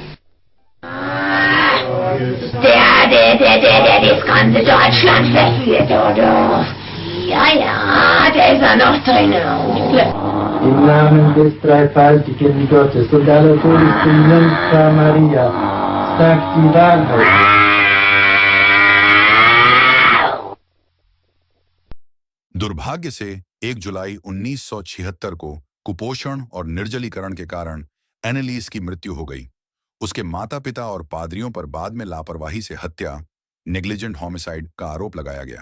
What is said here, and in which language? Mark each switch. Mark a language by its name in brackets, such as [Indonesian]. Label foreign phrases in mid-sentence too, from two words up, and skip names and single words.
[German] Der das ganze Deutschland verführt, oder? Ja, der ist ja noch drin. Im Namen des dreifaltigen Gottes und allerhöchsten Jungfrau Maria, sagt die Wahrheit. [Hindi] दुर्भाग्य से 1 जुलाई 1976 को कुपोषण और निर्जलीकरण के कारण एनेलिस की मृत्यु हो गई। उसके माता पिता और पादरियों पर बाद में लापरवाही से हत्या, [English] negligent homicide [Hindi] का आरोप लगाया गया।